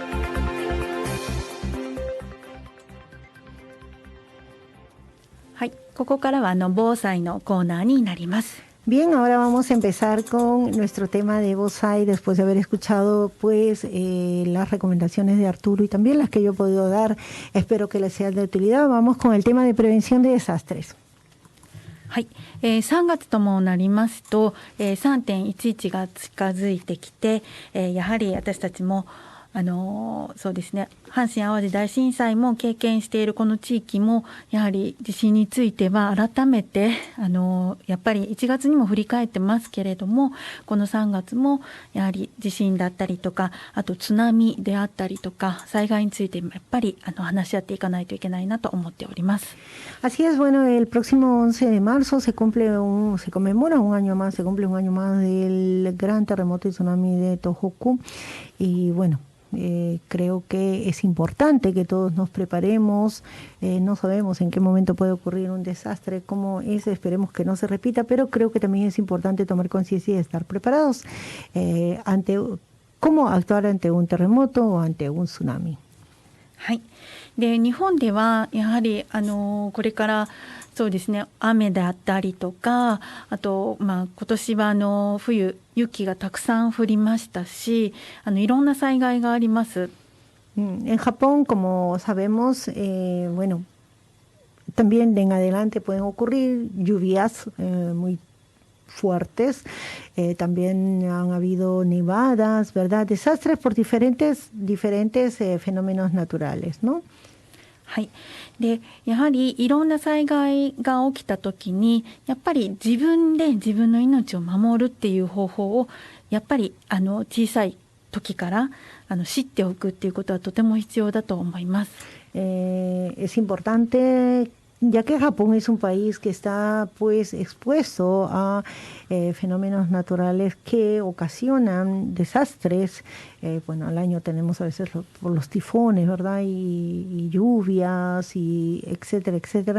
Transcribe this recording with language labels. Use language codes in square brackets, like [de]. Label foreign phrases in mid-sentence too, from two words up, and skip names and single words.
[es] Bien, ahora vamos a empezar con nuestro tema de Bonsai después de haber escuchado pues las recomendaciones de Arturo y también las que yo he podido dar. Espero que les sean de utilidad. Vamos con el tema de prevención de desastres. [ja] はい、3月ともなりますと、3.11 が近づいてきて、やはり私たちもそうですね、阪神・淡路大震災も経験しているこの地域もやはり地震については改めてやっぱり1月にも振り返ってますけれども、この3月もやはり地震だったりとか、あと津波であったりとか災害についてもやっぱり話し合っていかないといけないなと思っております。 [es] Así es, bueno, el próximo 11 de marzo se conmemora un año más, se cumple un año más del gran terremoto y tsunami de Tohoku y bueno, Creo que es importante que todos nos preparemos. No sabemos en qué momento puede ocurrir un desastre como ese, esperemos que no se repita, pero creo que también es importante tomar conciencia y estar preparados ante cómo actuar ante un terremoto o ante un tsunami. [ja] はい、で日本ではやはりこれからそうですね、雨であったりとか、あと、今年は冬雪がたくさん降りましたし、いろんな災害があります。 [es] En Japón, como sabemos, bueno, también en adelante pueden ocurrir lluvias muy fuertes, también han habido nevadas, ¿verdad? Desastres por diferentes fenómenos naturales, ¿no? [ja] はい、でやはりいろんな災害が起きた時にやっぱり自分で自分の命を守るっていう方法をやっぱり小さい時から知っておくっていうことはとても必要だと思います。 [es] Es importante, ya que Japón es un país que está pues expuesto a fenómenos naturales que ocasionan desastres. Bueno, al año tenemos a veces por los tifones, ¿verdad? Y lluvias, y etcétera, etcétera.